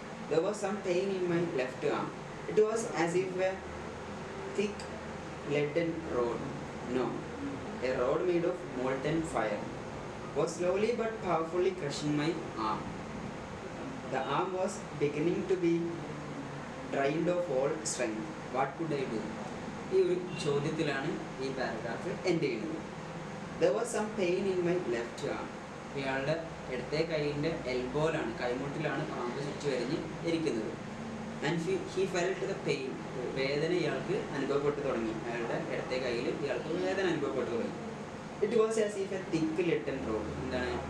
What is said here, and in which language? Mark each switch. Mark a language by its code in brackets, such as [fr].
[en] There was some pain in my left arm. It was as if a thick leaden rod, no, a rod made of molten fire, was slowly but powerfully crushing my arm. The arm was beginning to be drained of all strength. What could I do? [ml] ഈ ഒരു ചോദ്യത്തിലാണ് ഈ paragraph end ചെയ്യുന്നത്. [en] There was some pain in my left arm. [ml] ഇയാളുടെ ഇടത്തെ കൈയിൻ്റെ എൽബോയിലാണ്, കൈമുട്ടിലാണ് പാമ്പ് ചുറ്റി വരിഞ്ഞ് ഇരിക്കുന്നത്. [en] and he felt the pain, [ml] വേദന ഇയാൾക്ക് അനുഭവപ്പെട്ടു തുടങ്ങി. അയാളുടെ ഇടത്തെ കയ്യിൽ ഇയാൾക്ക് വേദന അനുഭവപ്പെട്ടു തുടങ്ങി. [en] It was as if a thick leaden rod. [ml] എന്താണ്?